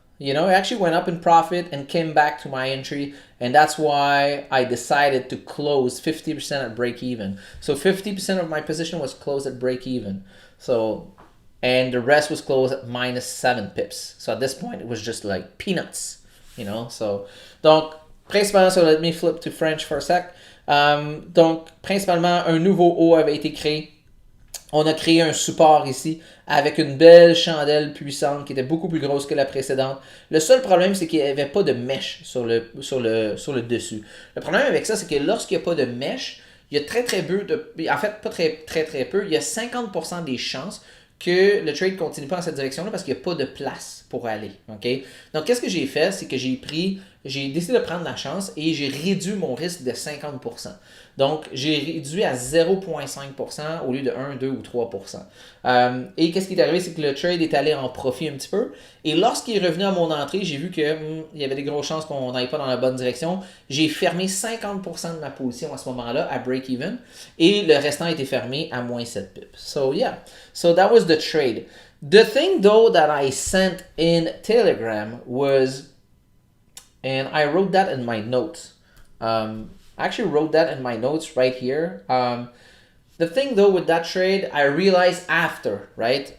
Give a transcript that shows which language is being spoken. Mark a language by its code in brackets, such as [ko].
[en] You know, it actually went up in profit and came back to my entry. And that's why I decided to close 50% at break even. So 50% of my position was closed at break even. So, and the rest was closed at minus 7 pips. So at this point, it was just like peanuts, you know. [fr] So, donc, principalement, [en] so let me flip to French for a sec. [fr] Donc, principalement, un nouveau haut avait été créé. On a créé un support ici avec une belle chandelle puissante qui était beaucoup plus grosse que la précédente. Le seul problème, c'est qu'il n'y avait pas de mèche sur le dessus. Le problème avec ça, c'est que lorsqu'il n'y a pas de mèche, il y a très très peu de... En fait, pas très très très peu, il y a 50% des chances que le trade continue pas dans cette direction-là parce qu'il n'y a pas de place pour aller. Ok. Donc, qu'est-ce que j'ai fait? C'est que j'ai décidé de prendre la chance et j'ai réduit mon risque de 50%. Donc, j'ai réduit à 0,5% au lieu de 1, 2 ou 3%. Et qu'est-ce qui est arrivé? C'est que le trade est allé en profit un petit peu. Et lorsqu'il est revenu à mon entrée, j'ai vu qu'il y avait des grosses chances qu'on n'aille pas dans la bonne direction. J'ai fermé 50% de ma position à ce moment-là, à break-even. Et le restant a été fermé à moins 7 pips. [en] So, yeah. So, that was the trade. The thing, though, that I sent in Telegram was, and I wrote that in my notes. I actually wrote that in my notes right here. The thing though with that trade, I realized after, right?